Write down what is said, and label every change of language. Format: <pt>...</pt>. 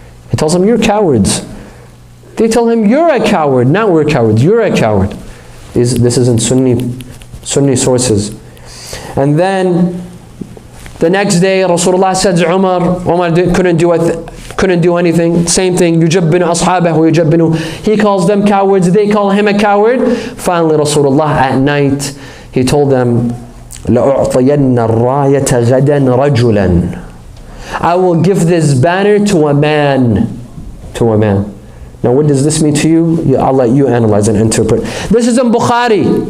<en>He tells them, you're cowards. They tell him, you're a coward, not we're cowards, you're a coward. This is in Sunni sources. And then the next day Rasulullah said Umar couldn't do anything. Same thing,</en> <ar>يُجَبِّنُ أَصْحَابَهُ وَيُجَبِّنُ.</ar> <en>He calls them cowards, they call him a coward. Finally Rasulullah at night, he told them,</en> <ar>لَأُعْطِيَنَّ الرَّايَةَ غَدًا رَجُلًا.</ar> <en>I will give this banner to a man. To a man. Now what does this mean to you? I'll let you analyze and interpret. This is in Bukhari.</en>